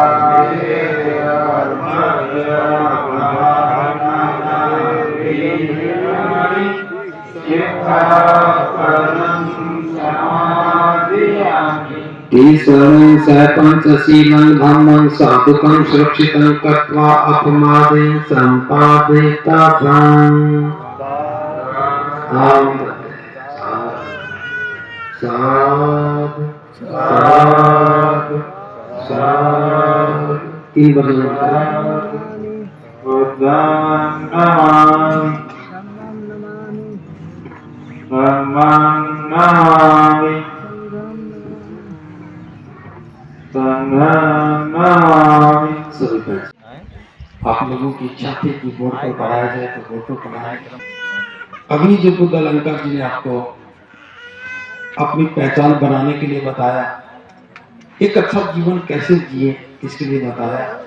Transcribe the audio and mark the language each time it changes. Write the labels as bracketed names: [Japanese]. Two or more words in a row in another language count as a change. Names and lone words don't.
[Sanskrit] ईश्वरं सपञ्चशीलं धम्मं साधुकं सुरक्षितं कृत्वा अपमादेन सम्पादितवान् [Hindi] साधु साधु साधु साधु तीन बार [Pali] बुद्धं नमामि धम्मं नमामि संघं नमामि। [Hindi] सभी बैठ। आप लोगों की इच्छा थी कि बोर्ड पर पढ़ाया जाए तो बोर्ड पर पढ़ाया। अभी जो बुद्ध अलंकार जी ने आपको अपनी पहचान बनाने के लिए बताया, एक अच्छा जीवन कैसे जिए इसके लिए बताया।